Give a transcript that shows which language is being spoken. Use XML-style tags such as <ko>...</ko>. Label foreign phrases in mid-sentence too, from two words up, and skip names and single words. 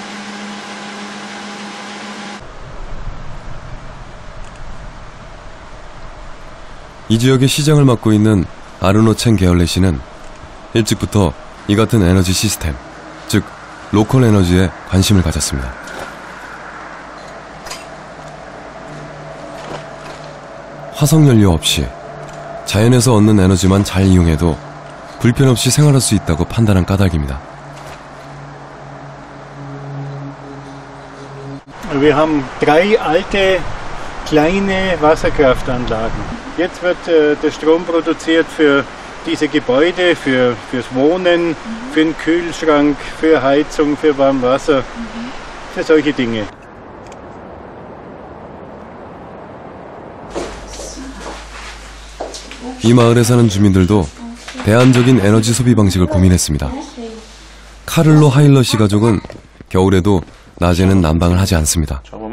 <ko>이 지역의 시장을 맡고 있는 아르노 첸 게얼레 씨는 일찍부터 이 같은 에너지 시스템, 즉 로컬 에너지에 관심을 가졌습니다. 화석연료 없이 자연에서 얻는 에너지만 잘 이용해도 불편 없이 생활할 수 있다고 판단한 까닭입니다.</ko> <de>Wir haben 3 alte kleine Wasserkraftanlagen. Jetzt wird der Strom produziert für diese Gebäude, fürs Wohnen, für den Kühlschrank, für Heizung, für Warmwasser, für solche Dinge.</de> <ko>이 마을에 사는 주민들도 대안적인 에너지 소비 방식을 고민했습니다. 카를로 하일러 씨 가족은 겨울에도 낮에는 난방을 하지 않습니다.</ko>